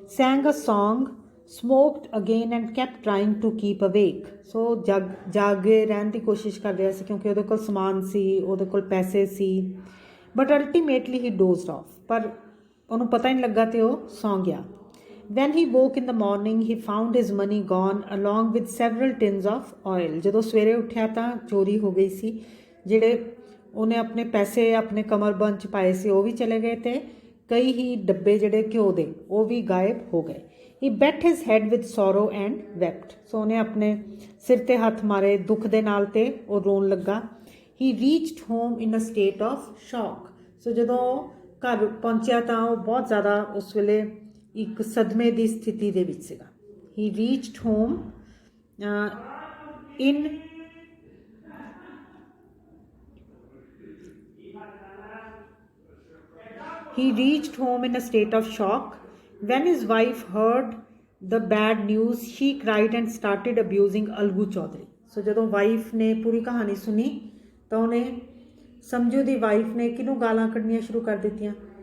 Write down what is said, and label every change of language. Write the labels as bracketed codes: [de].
[en] sang a song, smoked again and kept trying to keep awake. [pa] ਸੋ ਜਾਗੇ ਰਹਿਣ ਦੀ ਕੋਸ਼ਿਸ਼ ਕਰ ਰਿਹਾ ਸੀ ਕਿਉਂਕਿ ਉਹਦੇ ਕੋਲ ਸਮਾਨ ਸੀ, ਉਹਦੇ ਕੋਲ ਪੈਸੇ ਸੀ। [en] but ultimately he dozed off, [pa] ਪਰ ਉਹਨੂੰ ਪਤਾ ਹੀ ਨਹੀਂ ਲੱਗਾ ਤੇ ਉਹ ਸੌਂ ਗਿਆ। [en] When he woke in the morning he found his money gone along with several tins of oil. [pa] ਜਦੋਂ ਸਵੇਰੇ ਉੱਠਿਆ ਤਾਂ ਚੋਰੀ ਹੋ ਗਈ ਸੀ, ਜਿਹੜੇ ਉਹਨੇ ਆਪਣੇ ਪੈਸੇ ਆਪਣੇ ਕਮਰਬੰਦ 'ਚ ਪਾਏ ਸੀ ਉਹ ਵੀ ਚਲੇ ਗਏ ਤੇ ਕਈ ਹੀ ਡੱਬੇ ਜਿਹੜੇ ਘਿਓ ਦੇ ਉਹ ਵੀ ਗਾਇਬ ਹੋ ਗਏ। [en] he beat his head with sorrow and wept, [pa] ਸੋ ਉਹਨੇ ਆਪਣੇ ਸਿਰ 'ਤੇ ਹੱਥ ਮਾਰੇ ਦੁੱਖ ਦੇ ਨਾਲ ਤੇ ਉਹ ਰੋਣ ਲੱਗਾ। [en] he reached home in a state of shock, [pa] ਸੋ ਜਦੋਂ ਘਰ ਪਹੁੰਚਿਆ ਤਾਂ ਉਹ ਬਹੁਤ ਜ਼ਿਆਦਾ ਉਸ ਵੇਲੇ ਇੱਕ ਸਦਮੇ ਦੀ ਸਥਿਤੀ ਦੇ ਵਿੱਚ ਸੀਗਾ। [en] He reached home in He reached home in a state of shock. When his wife heard the bad news, she cried and started abusing Algu Chaudhary. [pa] So ਜਦੋਂ ਵਾਈਫ ਨੇ ਪੂਰੀ ਕਹਾਣੀ ਸੁਣੀ ਤਾਂ ਉਹਨੇ ਸਮਝੂ ਦੀ ਵਾਈਫ ਨੇ ਕਿਹਨੂੰ ਗਾਲਾਂ ਕੱਢਣੀਆਂ ਸ਼ੁਰੂ ਕਰ ਦਿੱਤੀਆਂ।